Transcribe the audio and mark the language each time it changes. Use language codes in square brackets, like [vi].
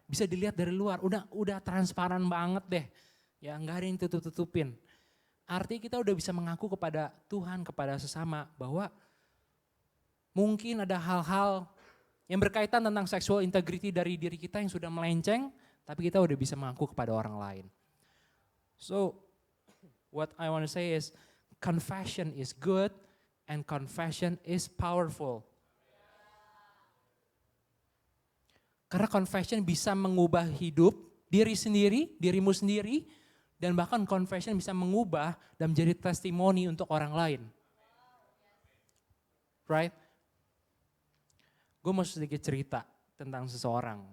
[id] Bisa dilihat dari luar, udah transparan banget deh, ya nggak ada yang tutup-tutupin. Artinya kita udah bisa mengaku kepada Tuhan, kepada sesama bahwa mungkin ada hal-hal yang berkaitan tentang [en] sexual integrity [id] dari diri kita yang sudah melenceng, tapi kita udah bisa mengaku kepada orang lain. [en] So, what I want to say is, confession is good and confession is powerful. [id] Karena confession bisa mengubah hidup diri sendiri, dirimu sendiri, dan bahkan confession bisa mengubah dan menjadi testimoni untuk orang lain. [en] Right? [id] Gue mau sedikit cerita tentang seseorang.